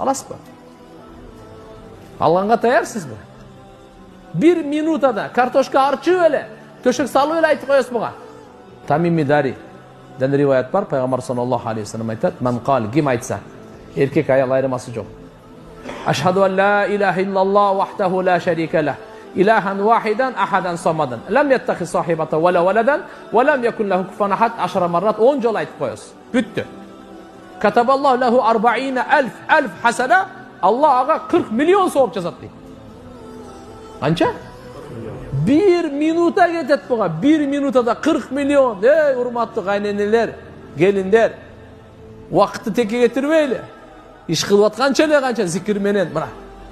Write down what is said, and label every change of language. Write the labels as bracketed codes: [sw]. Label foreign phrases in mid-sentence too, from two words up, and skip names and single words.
[ky] Аласызбы? Алганга таярсызбы? 1 минутада картошка арчып эле, төшөк салып эле айтып коесуз буга. Тамими Дари ден риваят бар, пайгамбар [ar] صلى الله عليه وسلم [ky] айтат: [ar] "من قال", [ky] ким айтса, эркек аял айырмасы жок. [ar] أشهد أن لا إله إلا الله وحده لا شريك له إلهاً واحداً أحداً صمداً لم يتخذ صاحبة ولا ولداً ولم يكن له كفواً أحد 10 مرات [ky] 10 жолу айтып коесуз. Бүттү. [ar] كتب الله له 40,000 حسنة, [ky] Аллах ага 40 миллион сооп жазат дейт. Канча? 1 минута кетет буга. 1 минутада 40 миллион. Эй, урматтуу кайненелер, келиндер. Вакытты теке кетирбейли. Иш кылып атканча эле канча зикир менен мына